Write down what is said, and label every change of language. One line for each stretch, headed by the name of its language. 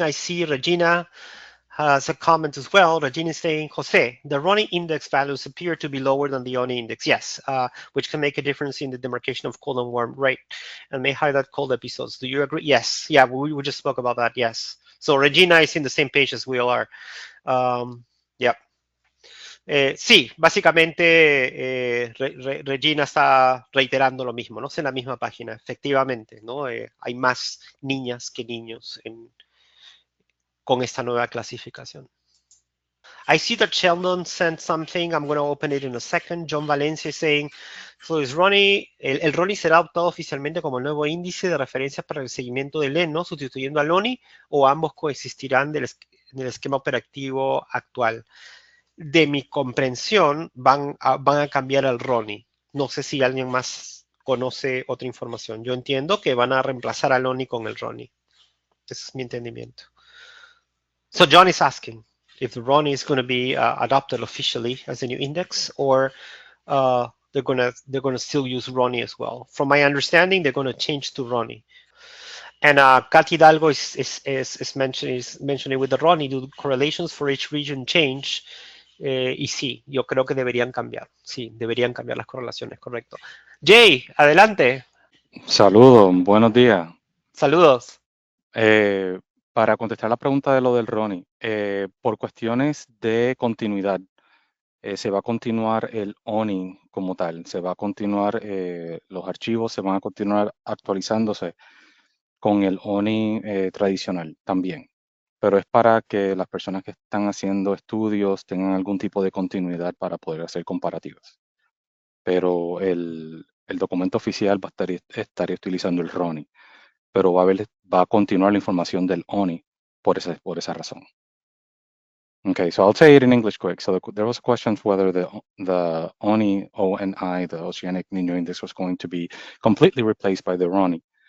English: I see Regina has a comment as well. Regina is saying, Jose, the Ronnie index values appear to be lower than the Oni index. Yes, which can make a difference in the demarcation of cold and warm, right? And may highlight cold episodes. Do you agree? Yes. Yeah, we just spoke about that. Yes. So Regina is in the same page as we all are. Yeah.
Spanish: Sí, básicamente Regina está reiterando lo mismo, ¿no? Es en la misma página, efectivamente, ¿no? Hay más niñas que niños con esta nueva clasificación.
English: I see that Sheldon sent something. I'm going to open it in a second. John Valencia is saying, so is Ronnie,
Spanish: el Ronnie será adoptado oficialmente como el nuevo índice de referencia para el seguimiento del ENO, sustituyendo al ONI, o ambos coexistirán en el esquema operativo actual. De mi comprensión, van a cambiar al Ronnie. No sé si alguien más conoce otra información. Yo entiendo que van a reemplazar al ONI con el RONI. Ese es mi entendimiento.
English: So John is asking if the RONI is going to be adopted officially as a new index, or they're gonna still use RONI as well. From my understanding, they're going to change to RONI. And Kat Hidalgo is mentioning with the RONI, do correlations for each region change?
Spanish: Y sí, yo creo que deberían cambiar. Sí, deberían cambiar las correlaciones, correcto. Jay, adelante. Saludos, buenos días. Saludos. Para contestar la pregunta de lo del RONI, por cuestiones de continuidad, se va a continuar el ONI como tal, se va a continuar, los archivos se van a continuar actualizándose con el ONI tradicional también, pero es para que las personas que están haciendo estudios tengan algún tipo de continuidad para poder hacer comparativas. Pero el documento oficial va a estar utilizando el RONI, pero va a continuar la información del ONI por esa razón.
English: Okay, so I'll say it in English quick. So there was a question whether the ONI, ONI, the Oceanic Niño Index, was going to be completely replaced by the RONI.